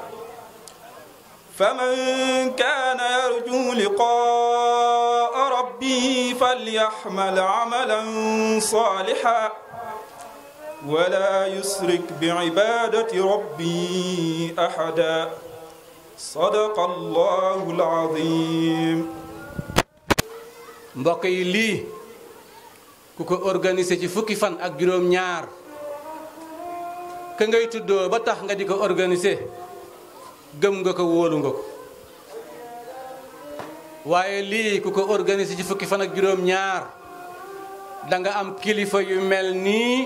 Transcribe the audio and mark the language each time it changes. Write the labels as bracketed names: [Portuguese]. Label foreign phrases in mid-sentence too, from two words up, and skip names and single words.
[Arabic] فمن كان يرجو لقاء ربه فليحمل عملا صالحا ولا يشرك بعبادة ربي أحدا صدق الله العظيم. [Wolof] mbokk yi lii ku ko organisé ci fukki fan ak juróom ñaar ka ngay tuddoo ba tax nga di ko organisé gëm nga ko wóolu nga ko waaye lii ku ko organisé ci fukki fan ak juróom ñaar da nga am kilifa yu mel nii